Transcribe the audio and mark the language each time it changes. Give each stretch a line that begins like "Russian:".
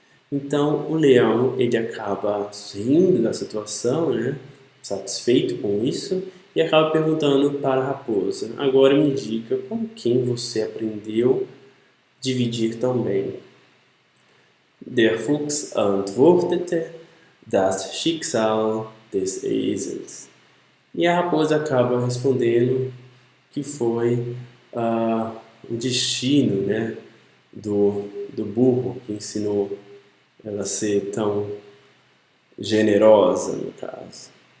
Portuguese: Então, o leão, ele acaba rindo da situação, né, satisfeito com isso, e acaba perguntando para a raposa, agora me diga com quem você aprendeu a dividir tão bem.
German: Der Fuchs antwortete, das Schicksal des Esels.
Portuguese: E a raposa acaba respondendo que foi o destino, né, do burro que ensinou ela a ser tão generosa, no caso.